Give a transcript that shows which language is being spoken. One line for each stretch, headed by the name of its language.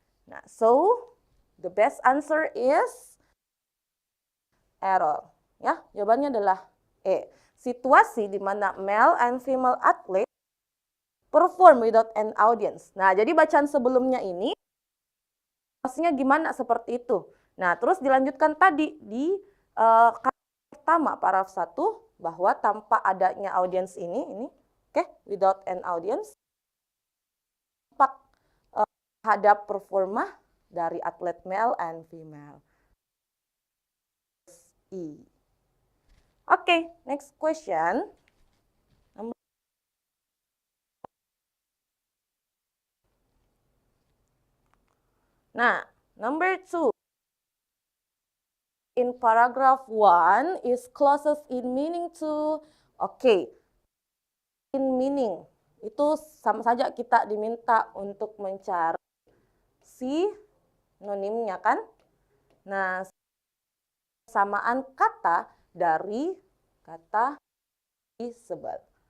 English: Nah, so the best answer is error.
Indonesian: Ya, jawabannya adalah E. Situasi di mana
English: male and female athlete perform without an audience.
Indonesian: Nah, jadi bacaan sebelumnya ini maksudnya gimana seperti itu. Nah, terus dilanjutkan tadi di kata pertama paragraf 1 bahwa tanpa adanya audience ini oke,
English: without an audience,
Indonesian: dampak terhadap performa dari atlet
English: male and female. E. Oke, next question. Nah, number 2. In paragraph 1 is closest in meaning to. Oke.
Indonesian: In meaning itu sama saja kita diminta untuk mencari sinonimnya kan? Nah, samaan kata dari kata visible.